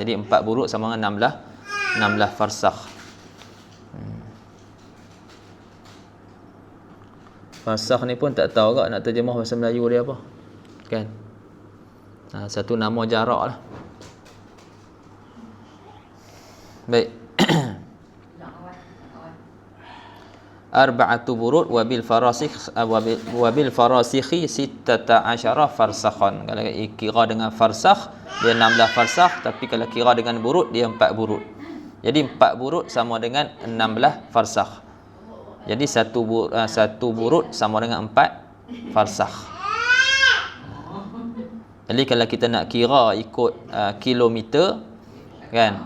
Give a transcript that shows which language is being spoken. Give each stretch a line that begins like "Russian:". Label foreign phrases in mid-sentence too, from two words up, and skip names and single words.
Malay: Jadi 4 buruk sama dengan 16 farsakh. Farsakh ni pun tak tahu kak nak terjemah bahasa Melayu dia apa, kan? Satu nama jarak lah. Baik.
Arabic: أربعة برد وبالفراسخ 16 فرسخا.
Malay: Kalau kira dengan farsakh dia 16 farsakh, tapi kalau kira dengan burud dia 4 burud. Jadi 4 burud sama dengan 16 farsakh. Jadi satu burud sama dengan 4 farsakh. Jadi kalau kita nak kira ikut kilometer, kan?